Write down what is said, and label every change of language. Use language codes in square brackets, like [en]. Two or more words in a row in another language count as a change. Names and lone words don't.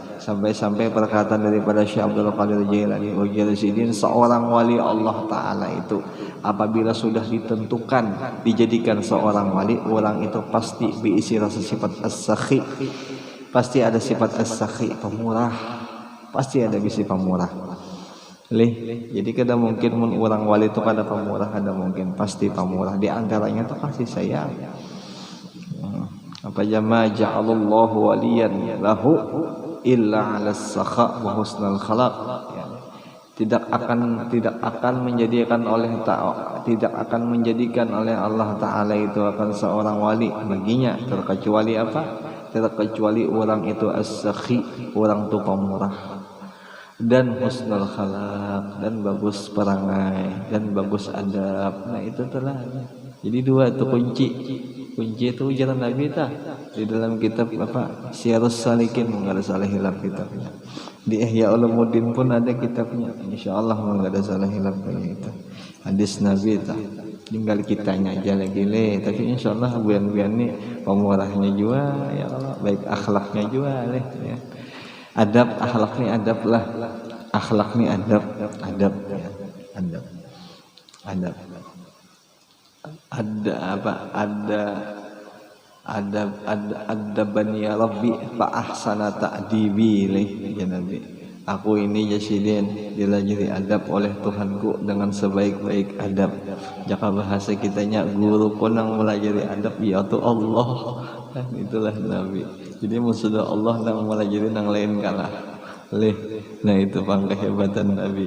[bjn] Sampai perkataan daripada Syekh Abdul Qadir Jailani Ujalsidin, seorang wali Allah Ta'ala itu apabila sudah ditentukan dijadikan seorang wali, orang itu pasti diisi rasa sifat as-sakhi, pasti ada sifat as-sakhi, pemurah, pasti ada bisi pemurah. Jadi kada mungkin orang wali itu kada pemurah, kada mungkin, pasti pemurah. Di antaranya itu kasih sayang. [ar] ما جعل الله وليا له إلا على السخاء وحسن الخلق. [bjn] tidak akan menjadikan oleh Allah Ta'ala itu akan seorang wali baginya, terkecuali apa? Terkecuali orang itu as-sakhi, orang itu pemurah, dan [ar] حسن الخلق, [bjn] dan bagus perangai, dan bagus adab. Nah itu telah. Jadi dua itu kunci itu ujaran Nabi tah di dalam kitab apa Syiarus Salikin, enggak ada salah hilaf kitabnya. Di Ihya Ulumuddin pun ada kitabnya, insyaallah enggak ada salah hilaf kayak itu. Hadis Nabi tah. Tinggal kitanya aja lagi le, tapi insyaallah buan-buan ini pemurahnya juga ya Allah, baik akhlaknya juga leh ya. Adab akhlak ni adab lah. Akhlak ni adab ya. [ar] Adab. أدبني ربي فأحسن تأديبي يا نبي. [bjn] Aku ini jasidin dilajari adab oleh Tuhanku dengan sebaik-baik adab. Jaka bahasa kitanya guru pun yang melajari adab yaitu Allah. Itulah Nabi. Jadi musuh Allah yang melajari yang lain kalah. Nah itu bang kehebatan Nabi.